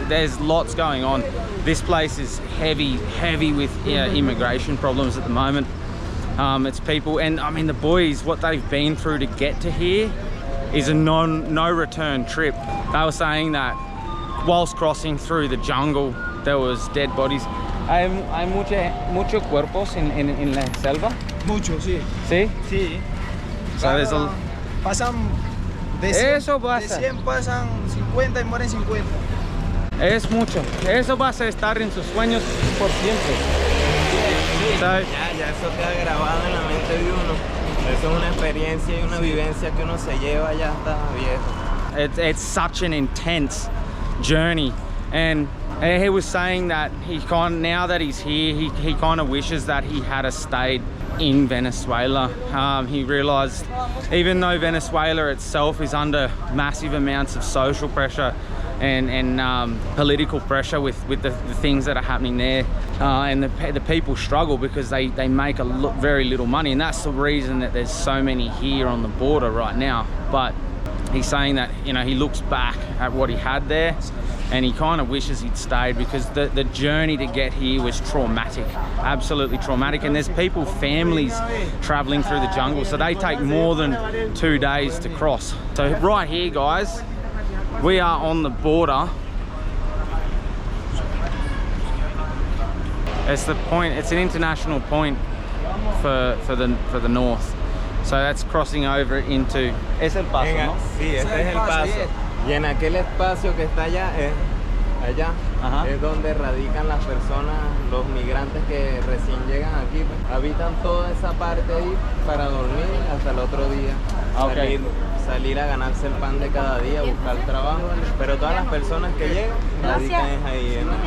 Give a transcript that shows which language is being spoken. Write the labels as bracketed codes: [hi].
[en] There's lots going on. This place is heavy with immigration problems at the moment. It's people, and I mean the boys, what they've been through to get to here is a no return trip. They were saying that whilst crossing through the jungle, there was dead bodies. [es] Hay muchos cuerpos en la selva. Mucho, sí. ¿Sí? Sí. [en] So there's a... [es] Pasan de 100 pasan 50 y mueren 50. Es mucho. Eso va a estar en sus sueños por siempre. Sí, ya eso queda grabado en la mente de uno. Eso es una experiencia y una vivencia que uno se lleva ya hasta viejo. [en] It's such an intense journey, and he was saying that now that he's here, he kind of wishes that he had stayed in Venezuela. He realized even though Venezuela itself is under massive amounts of social pressure and political pressure with the things that are happening there, and the people struggle because they make very little money, and that's the reason that there's so many here on the border right now. But he's saying that, you know, he looks back at what he had there and he kind of wishes he'd stayed because the journey to get here was traumatic, absolutely traumatic. And there's families traveling through the jungle, so they take more than 2 days to cross. So right here, guys, we are on the border. It's the point, it's an international point for the north. So that's crossing over into... [es] Es el paso, ¿no? Sí, este es el paso. Y en aquel espacio que está allá, allá, es donde radican las personas, los migrantes que recién llegan aquí. Pues, habitan toda esa parte ahí para dormir hasta el otro día. Okay. Salir a ganarse el pan de cada día, buscar trabajo. Pero todas las personas que llegan, radican ahí.